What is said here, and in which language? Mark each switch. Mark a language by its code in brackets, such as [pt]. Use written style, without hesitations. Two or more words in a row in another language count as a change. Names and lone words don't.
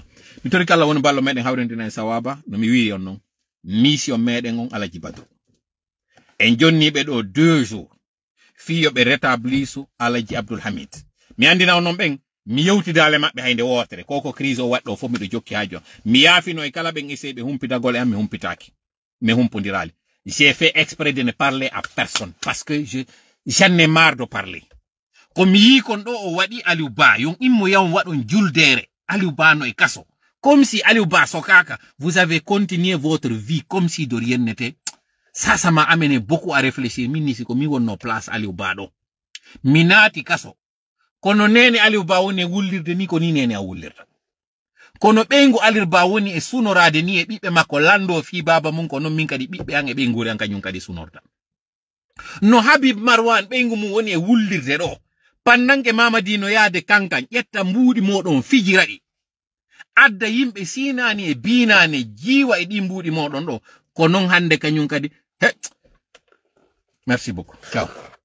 [ff] mi tori kala woni ballo meɗen hawrendina e sawaba no mi wiri on noon mission meɗen on Alaji Badru en jonniɓe ɗo 2 jours fiyoɓe rétablisu Alaji Abdoul Hamid mi andina on noon ɓen mi yewtidale maɓɓe hayde wotere koko crise o waɗɗo fof miɗo jokki hajo mi yaafino e kala ɓen essaye ɓe humpitagol e am mi humpitaki mi humpodirali [fr] j'ai fait exprès de ne parler à personne parce que j'en ai marre de parler [ff] ko mi yi kon ɗo o waɗi Aliou Ba yon immo yawon waɗon juldere Aliou Ba no e kaso [fr] comme si [ff] Aliou Ba sokaka [fr] vous avez continué votre vie comme si de rien n'était. Ça m'a amené beaucoup à réfléchir. [ff] Min si ko mi wonno place Aliou Ba ɗo. Mi naati kaso. Kono nene Aliou Ba woni e wullirde ni ko ni nene a wullirta. Kono ɓeygu Aliou Ba woni e sunorade ni e ɓiɓɓe makko lando fi baba mum ko non min kadi ɓiɓɓe an e ɓey nguri an kañum kadi sunorta. No Habib Marwan ɓeygu mum woni e wullirde ɗo. Pannanke Mamadi no yaade kankan ƴetta mbuuɗi moɗon fijiraɗi. Adda yimɓe sinani e binane jiwa e ɗi mbuuɗi moɗon ɗo. Ko non hande kañum kadi. [fr] Merci beaucoup. Ciao.